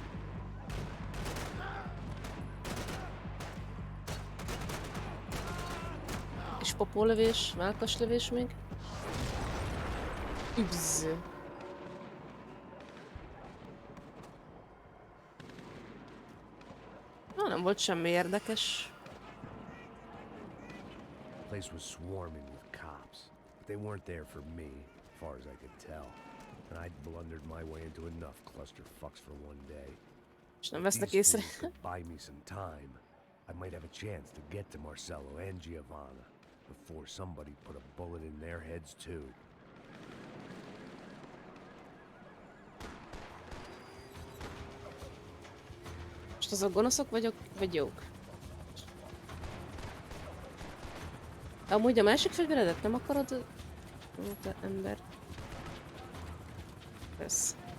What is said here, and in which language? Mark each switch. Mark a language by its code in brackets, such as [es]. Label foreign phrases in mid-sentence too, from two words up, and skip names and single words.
[hu] És popólövés, mellkaslövés még. Übz. Nem volt semmi érdekes. [en] The place was swarming with cops, but they weren't there for me, as far as I could tell. And I'd blundered my way into enough clusterfucks for one day. [hu] És nem [en] If [hu] vesznek [en] these [hu] észre. [en] fools could buy me some time, I might have a chance to get to Marcello and Giovanna before somebody put a bullet in their heads too. [hu] Most azok gonoszok vagyok, vagy jók? Amúgy a másik fegyveredet nem akarod? Ó, te ember. Kösz.